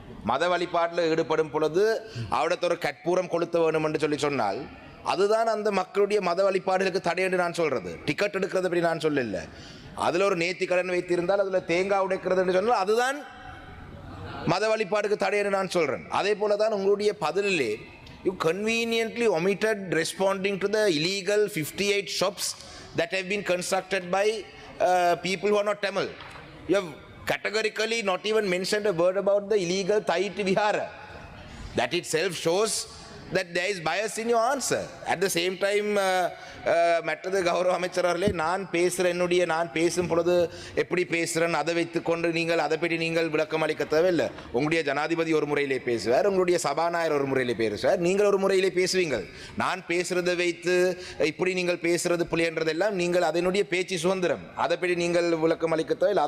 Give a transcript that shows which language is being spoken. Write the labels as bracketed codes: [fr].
[ta] மத வழிபாட்டில் ஈடுபடும் பொழுது அவடத்த ஒரு கற்பூரம் கொளுத்த வேண்டும் என்று சொன்னால் அதுதான் அந்த மக்களுடைய மத வழிபாடுகளுக்கு தடை என்று நான் சொல்கிறது. டிக்கெட் எடுக்கிறது அப்படி நான் சொல்லல. அதில் ஒரு நேர்த்தி கடன் வைத்திருந்தால் அதில் தேங்காய் உடைக்கிறது என்று சொன்னால் அதுதான் மத வழிபாடுக்கு தடை என்று நான் சொல்கிறேன். அதே போல தான் உங்களுடைய பதிலிலே [en] You conveniently omitted responding to the illegal 58 shops that have been constructed by people who are not Tamil. You have categorically not even mentioned a word about the illegal Thaiti Vihara. That itself shows that there is bias in your answer. At the same time, [ta] மற்றது கௌரவ அமைச்சர் அவர்களே, நான் பேசும் பொழுது எப்படி பேசுகிறேன் அதை வைத்துக்கொண்டு நீங்கள் அதை பற்றி நீங்கள் விளக்கம் அளிக்க தேவையில்லை. உங்களுடைய ஜனாதிபதி ஒரு முறையிலே பேசுவார், உங்களுடைய சபாநாயகர் ஒரு முறையிலே பேசுவார், நீங்கள் ஒரு முறையிலே பேசுவீங்கள். நான் பேசுறதை வைத்து இப்படி நீங்கள் பேசுறது புலியன்றதெல்லாம் நீங்கள் அதனுடைய பேச்சு சுதந்திரம், அதை பற்றி நீங்கள் விளக்கம் அளிக்க தேவையில்லை.